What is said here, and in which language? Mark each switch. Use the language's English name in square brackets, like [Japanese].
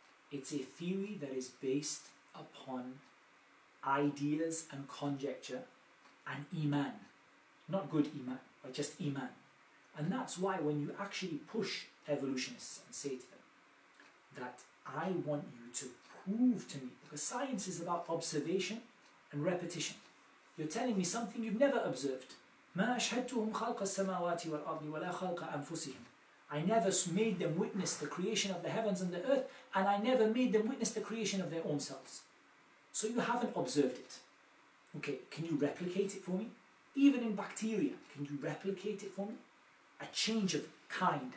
[English] It's a theory that is based upon ideas and conjecture and Iman. Not good Iman, but just Iman. And that's why when you actually push evolutionists and say to them that I want you to prove to me, because science is about observation and repetition. You're telling me something you've never observed. [Arabic] مَا أَشْهَدْتُهُمْ خَلْقَ السَّمَاوَاتِ وَالْأَرْضِ وَلَا خَلْقَ أَنفُسِهِمْ. [English] I never made them witness the creation of the heavens and the earth, and I never made them witness the creation of their own selves. So you haven't observed it. Okay, can you replicate it for me? Even in bacteria, can you replicate it for me? A change of kind.